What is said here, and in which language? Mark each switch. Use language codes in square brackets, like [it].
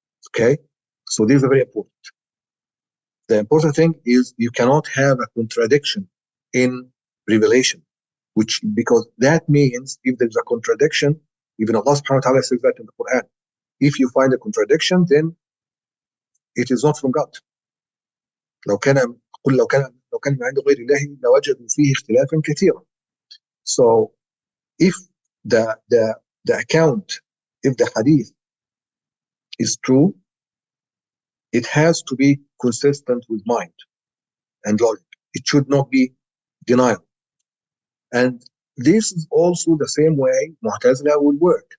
[en] Okay, so these are very important. The important thing is you cannot have a contradiction in revelation, because that means if there's a contradiction, even Allah subhanahu wa ta'ala says that in the Quran, if you find a contradiction, then it is not from God. [ar] لو كان من عند غير الله لوجدوا فيه اختلافا كثيرا. [en] So if the account, if the hadith is true, it has to be consistent with mind and logic. It should not be denial. And this is also the same way Muatazila will work.